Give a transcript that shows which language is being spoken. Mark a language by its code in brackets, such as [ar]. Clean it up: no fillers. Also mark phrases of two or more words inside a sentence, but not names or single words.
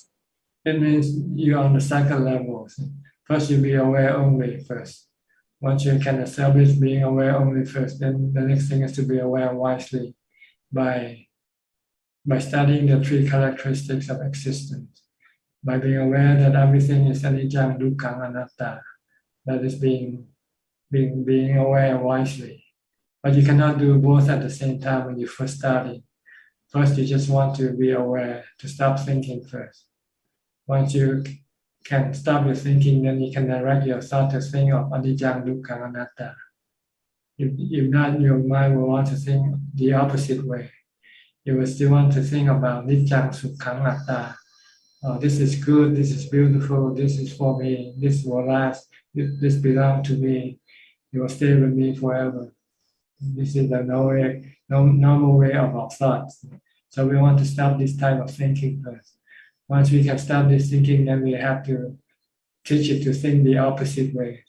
[en] It means you're on the second level. First, you be aware only first. Once you can establish being aware only first, then the next thing is to be aware wisely by studying the 3 characteristics of existence, by being aware that everything is [pi] anicca, dukkha, anatta. [en] That is being aware wisely. But you cannot do both at the same time when you first study. First, you just want to be aware, to stop thinking first. Once you can stop your thinking, then you can direct your thought to think of [pi] anicca, dukkha, anatta. [en] If not, your mind will want to think the opposite way. You will still want to think about [pi] niccang, sukhang, atta. [en] Oh, this is good, this is beautiful, this is for me, this will last, this belongs to me, it will stay with me forever. This is the normal way of our thoughts. So we want to stop this type of thinking first. Once we can stop this thinking, then we have to teach it to think the opposite way.